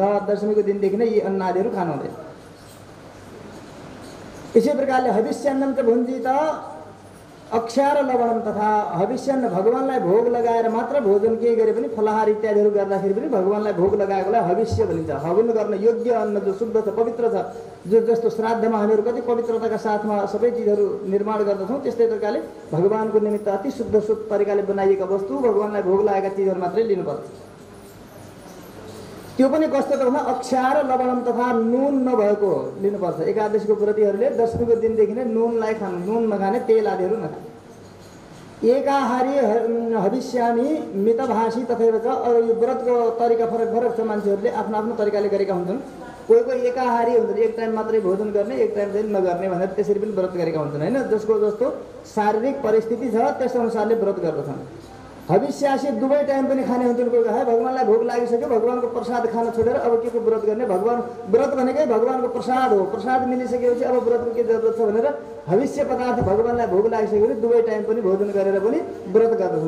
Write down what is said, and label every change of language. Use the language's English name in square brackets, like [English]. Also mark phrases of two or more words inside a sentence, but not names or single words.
[Nepali] दशमीको दिनदेखि नै यी अन्न आदिहरू खानु हुँदैन। इसी प्रकारले [Sanskrit] हविष्यान्नम च भुञ्जीत अक्षार लवणम तथा। [Nepali] हविष्यान्न भगवानलाई भोग लगाएर मात्र भोजन केही गरे पनि फलाहार इत्यादिहरू गर्दाखेरि पनि भगवानलाई भोग लगाएकोलाई हविष्य भनिन्छ। हवन गर्न योग्य अन्न जो शुद्ध छ, पवित्र छ, जो जस्तो श्राद्धमा हामीहरू कति पवित्रताका साथमा सबै चिजहरू निर्माण गर्दछौँ, त्यस्तै प्रकारले भगवानको निमित्त अति शुद्ध तरिकाले बनाइएका वस्तु, भगवानलाई भोग लागेका चिजहरू मात्रै लिनुपर्छ। त्यो पनि कस्तो त भन्दा [Sanskrit] अक्षार लवणम तथा [Nepali] नुन नभएको लिनुपर्छ। एकादशीको व्रतीहरूले दशमीको दिनदेखि नै नुनलाई खानु, नुन नखाने, तेल आदिहरू नखाने। [Sanskrit] एकाहारी हविष्यामी मितभाषी तथैव च। [Nepali] अरू यो व्रतको तरिका फरक फरक छ, मान्छेहरूले आफ्नो आफ्नो तरिकाले गरेका हुन्छन्। कोही कोही एकाहारी हुन्छन्, एक टाइम मात्रै भोजन गर्ने, एक टाइम चाहिँ नगर्ने भनेर त्यसरी पनि व्रत गरेका हुन्छन् होइन। जसको जस्तो शारीरिक परिस्थिति छ त्यस अनुसारले व्रत गर्दछन्। हविष्यासी दुवै टाइम पनि खाने हुन्छन्। कोही है भगवानलाई भोग लागिसक्यो, भगवानको प्रसाद खान छोडेर अब के को व्रत गर्ने, भगवान व्रत भनेकै भगवानको प्रसाद हो, प्रसाद मिलिसकेपछि अब व्रतको के जरुरत छ भनेर हविष्य पदार्थ भगवानलाई भोग लागिसकेपछि दुवै टाइम पनि भोजन गरेर पनि व्रत गर्दछन्।